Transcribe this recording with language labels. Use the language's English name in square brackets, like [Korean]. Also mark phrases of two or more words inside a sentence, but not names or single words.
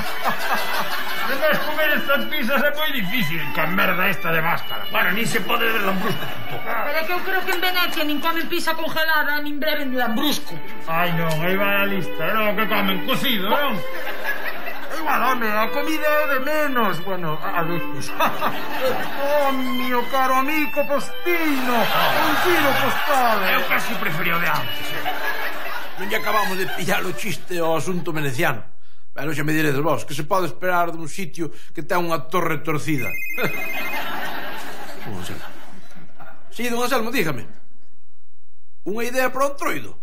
[Galician] Además, comer estas pizzas é moi difícil. Que merda esta de máscara. Bueno, ni se pode ver lambrusco tampoco. Pero é que eu creo que en Venecia nin comen pizza congelada, nin beben lambrusco. Ai, non, aí vai a lista. Era o que comen, cocido, non? Igual, home, a comida é de menos. Bueno, a veces. [Italian] Oh, mio caro amico postino. Un giro postale. [Galician] Eu casi prefería o de antes, Non lle acabamos de pillar o chiste ao asunto veneciano. Pero xa me diredes vos, que se pode esperar dun sitio que ten unha torre torcida. Don Anselmo. Sí, don Anselmo, dígame. Unha idea para o entroido?